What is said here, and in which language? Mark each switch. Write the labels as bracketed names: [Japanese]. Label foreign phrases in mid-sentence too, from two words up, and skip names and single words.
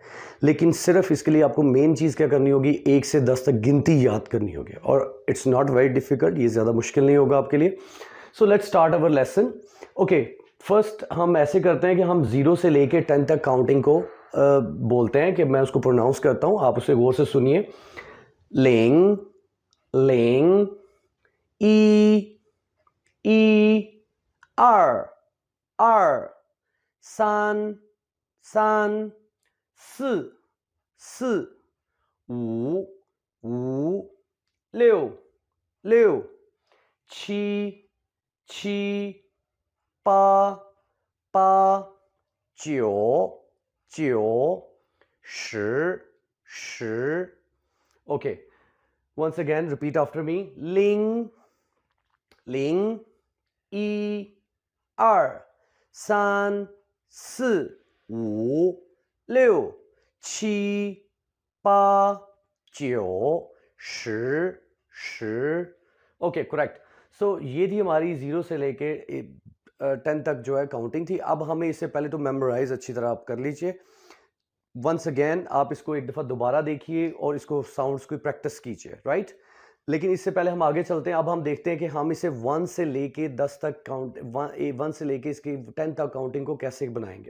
[Hindi] लेकिन सिर्फ इसके लिए आपको मेन चीज़ क्या करनी होगी, 1 से 10 तक गिनती याद करनी होगी और [English] it's not very difficult, [Hindi] ये ज़्यादा मुश्किल नहीं होगा आपके लिए। [English] so let's start our lesson. okay, first [Hindi] हम ऐसे करते हैं कि हम 0 से लेके 10 तक काउंटिंग को बोलते हैं कि मैं उसको प्रोनाउंस करता हूँ, आप उसे गौर से सुनिए। [Chinese] 零零一一二二三三四四五五六六七七八八九九十十. [English] ओके, once again repeat after me. [Chinese] 零零一二三四五六七八九十十. [English] okay, correct. [Hindi] सो ये थी हमारी 0 से लेके 10 तक जो है काउंटिंग थी। अब हमें इससे पहले तो मेमोराइज अच्छी तरह आप कर लीजिए। [English] once again [Hindi] आप इसको एक दफ़ा दोबारा देखिए और इसको साउंड्स की प्रैक्टिस कीजिए, राइट। लेकिन इससे पहले हम आगे चलते हैं। अब हम देखते हैं कि हम इसे 1 से लेके 10 तक काउंट 1 से लेके इसकी 10 तक काउंटिंग को कैसे बनाएंगे।